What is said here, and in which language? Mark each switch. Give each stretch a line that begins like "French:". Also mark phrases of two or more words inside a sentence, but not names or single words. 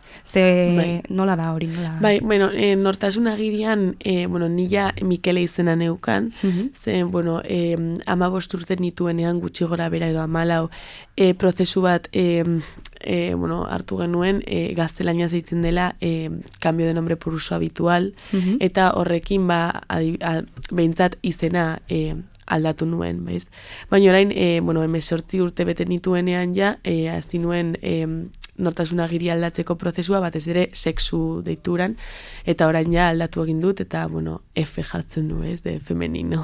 Basque: Ze nola da hori, nola? Bai, nortasunagirian, nila Mikele izena neukan, ze, 15 urte nituenean gutxi gora bera edo 14, prozesu bat hartu genuen, gaztelania zeitzen dela
Spanish: cambio de nombre por uso habitual,
Basque: eta horrekin behintzat izena aldatu nuen, baiz. Baina orain, 18 urte bete nituenean ja, hasi nuen nortasun agiri aldatzeko prozesua, batez ere sexu deituran, eta orain ja aldatu egin dut, eta, bueno, F jartzen du, ez,
Spanish: de femenino.